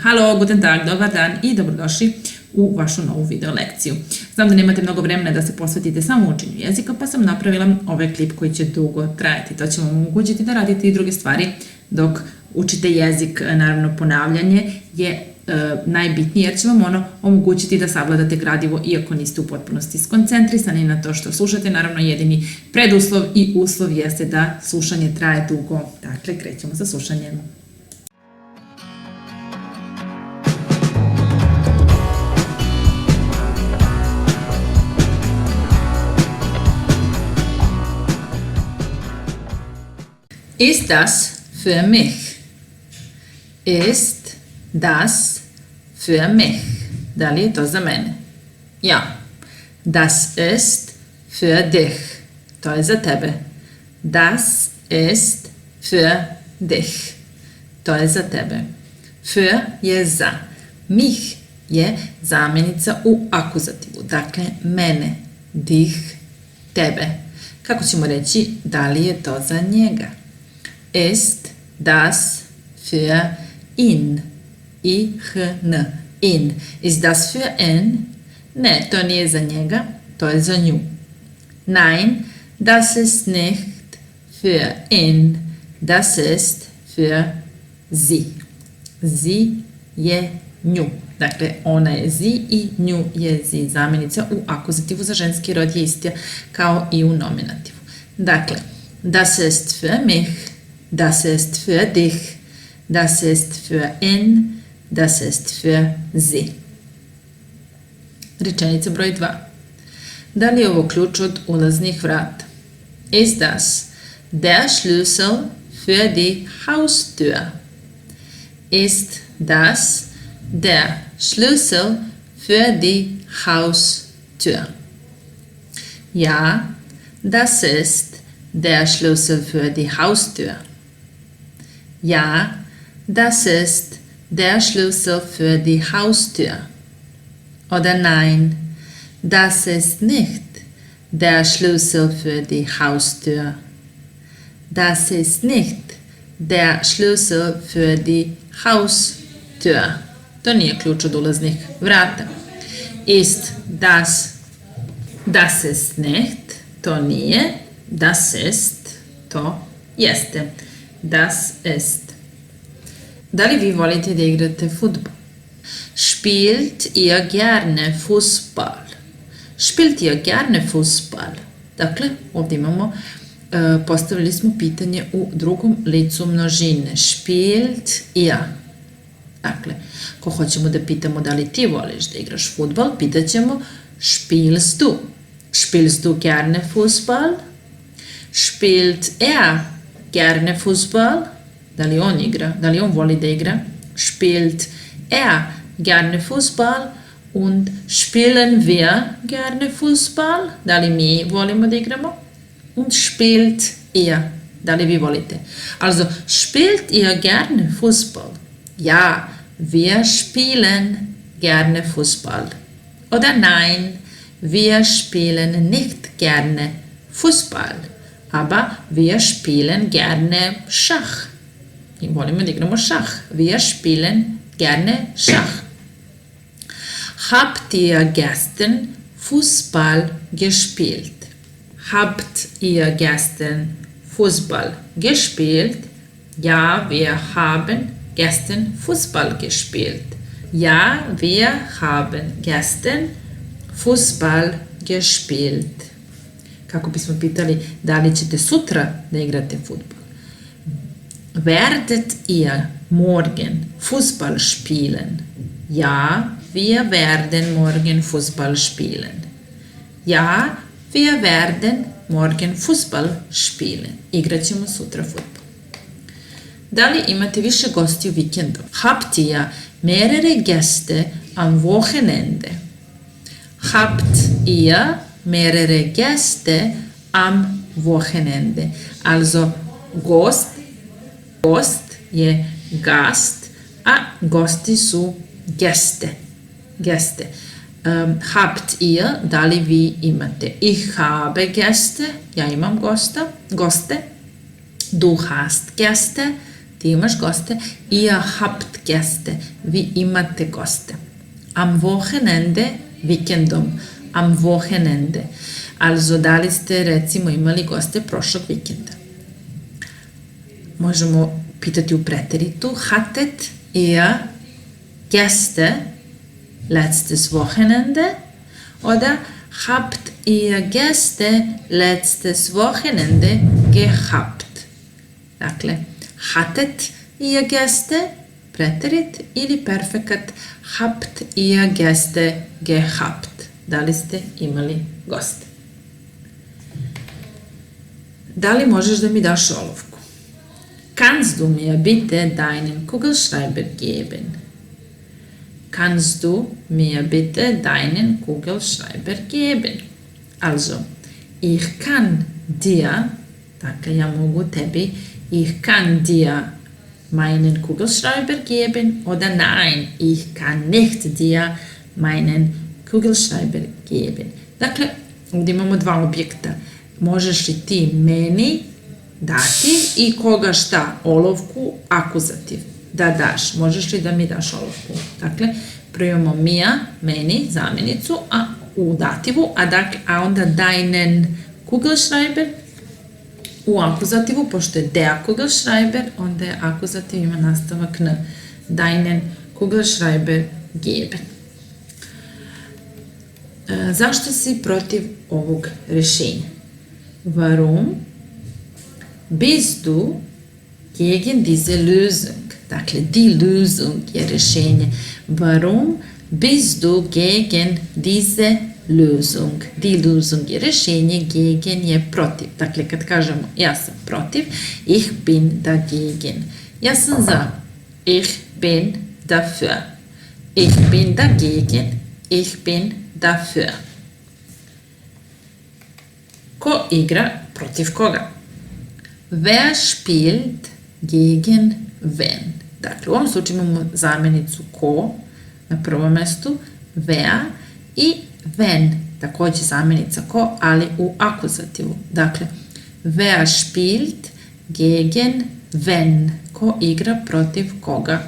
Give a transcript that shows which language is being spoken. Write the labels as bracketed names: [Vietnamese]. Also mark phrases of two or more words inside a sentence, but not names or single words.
[German] Halo, guten tag, [Bosnian] dobar dan i dobrodošli u vašu novu video lekciju. Znam da nemate mnogo vremena da se posvetite samo učenju jezika, pa sam napravila ovaj klip koji će dugo trajati. To će vam omogućiti da radite i druge stvari dok učite jezik. Naravno, ponavljanje je najbitnije jer će vam ono omogućiti da savladate gradivo iako niste u potpunosti skoncentrisani na to što slušate. Naravno, jedini preduslov i uslov jeste da slušanje traje dugo. Dakle, krećemo sa slušanjem. [German] Ist das für mich? Ist das für mich? [Bosnian] Da li je to za mene? [German] Ja. Das ist für dich. [Bosnian] To je za tebe. [German] Das ist für dich. [Bosnian] To je za tebe. Für je za. Mich je zamjenica u akuzativu. Dakle, mene. Dich, tebe. Kako ćemo reći da li je to za njega? [German] Ist das für ihn? Ich-n. In. Ist das für ihn? [Bosnian] Ne, to nije za njega, to je za nju. [German] Nein, das ist nicht für ihn. Das ist für sie. Sie [Bosnian] je nju. Dakle, ona je sie i nju je sie. Zamjenica u akuzativu za ženski rod je ista kao i u nominativu. Dakle, [German] das ist für mich. Das ist für dich, das ist für ihn, das ist für sie. [Bosnian] Rečenica broj 2. Da li je ovo ključ od ulaznih vrata? [German] Ist das der Schlüssel für die Haustür? Ist das der Schlüssel für die Haustür? Ja, das ist der Schlüssel für die Haustür. Ja, das ist der Schlüssel für die Haustür. Oder nein, das ist nicht der Schlüssel für die Haustür. Das ist nicht der Schlüssel für die Haustür. [Bosnian] To nije ključ od ulaznih vrata. [German] Ist das, das ist nicht, [Bosnian] to nije, [German] das ist, [Bosnian] to jeste. [German] Das ist. [Bosnian] Da li vi volite da igrate fudbal? [German] Spielt ihr gerne Fußball? Spielt ihr gerne Fußball? [Bosnian] Dakle, ovdje imamo, postavili smo pitanje u drugom licu množine. [German] Spielt ihr. [Bosnian] Dakle, ko hoćemo da pitamo da li ti voliš da igraš fudbal, pitat ćemo [German] spielst du? Spielst du gerne Fußball? Spielt er gerne Fußball? [Bosnian] Da li on igra? Da li on voli da igra? [German] Spielt er gerne Fußball? Und spielen wir gerne Fußball? [Bosnian] Da li mi volimo da igramo? [German] Und spielt ihr? [Bosnian] Da li vi volite? [German] Also, spielt ihr gerne Fußball? Ja, wir spielen gerne Fußball. Oder nein, wir spielen nicht gerne Fußball. Aber wir spielen gerne Schach. [Bosnian] I volimo da igramo šah. [German] Wir spielen gerne Schach. Habt ihr gestern Fußball gespielt? Habt ihr gestern Fußball gespielt? Ja, wir haben gestern Fußball gespielt. Ja, wir haben gestern Fußball gespielt. [Bosnian] Kako bismo pitali da li ćete sutra da igrate fudbal. [German] Werdet ihr morgen Fußball spielen? Ja, wir werden morgen Fußball spielen. Ja, wir werden morgen Fußball spielen. [Bosnian] Igrat ćemo sutra fudbal. Da li imate više gosti u vikendu? [German] Habt ihr mehrere Gäste am Wochenende? Habt ihr mehrere Gäste am Wochenende. [Bosnian] Also gost je gast, a gosti su Gäste. [German] Habt ihr, [Bosnian] da li vi imate? [German] Ich habe Gäste, [Bosnian] ja imam goste. [German] Du hast Gäste, [Bosnian] ti imaš goste. [German] Ihr habt Gäste, [Bosnian] vi imate goste. [German] Am Wochenende, vikendom. Am Wochenende. Also, [Bosnian] da li ste recimo imali goste prošlog vikenda? Možemo pitati u preteritu. [German] Hattet ihr Gäste letztes Wochenende? Oder habt ihr Gäste letztes Wochenende gehabt? Dakle, hattet ihr Gäste, [Bosnian] preterit, ili perfekat [German] habt ihr Gäste gehabt? [Bosnian] Da li ste imali goste? Da li možeš da mi daš olovku? [German] Kannst du mir bitte deinen Kugelschreiber geben? Kannst du mir bitte deinen Kugelschreiber geben? Also, ich kann dir, [Bosnian] dakle ja mogu tebi, [German] ich kann dir meinen Kugelschreiber geben, oder nein, ich kann nicht dir meinen Kugelschreiber geben. [Bosnian] Dakle, ovdje imamo dva objekta. Možeš li ti meni dati i koga šta? Olovku, akuzativ. Da daš. Možeš li da mi daš olovku? Dakle, prvo imamo mir, meni, zamjenicu, a u dativu, a onda [German] deinen Kugelschreiber [Bosnian] u akuzativu, pošto je [German] der Kugelschreiber, [Bosnian] onda je akuzativ, ima nastavak n. [German] Deinen Kugelschreiber geben. [Bosnian] Zašto si protiv ovog rješenja? [German] Warum bist du gegen diese Lösung? [Bosnian] Dakle, [German] die Lösung [Bosnian] je rješenje. [German] Warum bist du gegen diese Lösung? Die Lösung [Bosnian] je rješenje, gegen je protiv. Dakle, kad kažemo ja sam protiv, [German] ich bin dagegen. [Bosnian] Ja sam za, [German] ich bin dafür. Ich bin dagegen, ich bin dafür. [Bosnian] Ko igra protiv koga? [German] Wer spielt gegen wen? [Bosnian] Dakle, u ovom slučaju imamo zamjenicu ko na prvom mestu, wer i wen, također zamjenica ko, ali u akuzativu. Dakle, [German] wer spielt gegen wen? [Bosnian] Ko igra protiv koga?